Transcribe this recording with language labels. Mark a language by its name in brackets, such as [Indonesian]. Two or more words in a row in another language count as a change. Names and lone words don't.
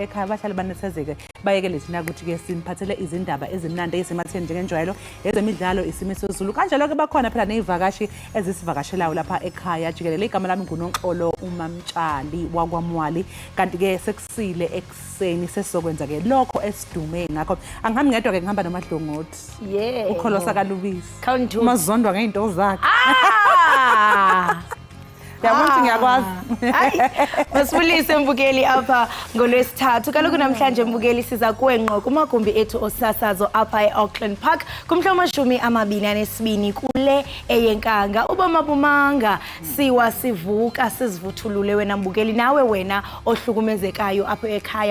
[Zulu] ekhaya abahlali banethezeke bayekele thina ukuthi ke simphathele izindaba ezimnandi ezematheni njengenjwayelo ezemidlalo isimo sezulu kanjalo ke bakhona phela nezivakashi ezisivakashelayo lapha ekhaya Jikelele igama lami nguNonxolo uMamtshali wakwamwali kanti ke sekusile ekseni sesizokwenza ke lokho esidume ngakho angihambi ngedwa ke ngihamba noMadlongothi ukholosa kaLubisi umazondwa ngeinto zakhe Yabona ngiyakwazi. [Xhosa] Masibulise mbukeli apha ngolwesithathu. Kaloku namhlanje mbukeli siza kuwenqo kumagumbi ethu osasazo apha eAuckland Park kumhla wama-22 kule eyenkanga. Ubamabumanga siwa sivuka sizivuthulule wena mbukeli nawe wena ohlukumezekayo apha ekhaya.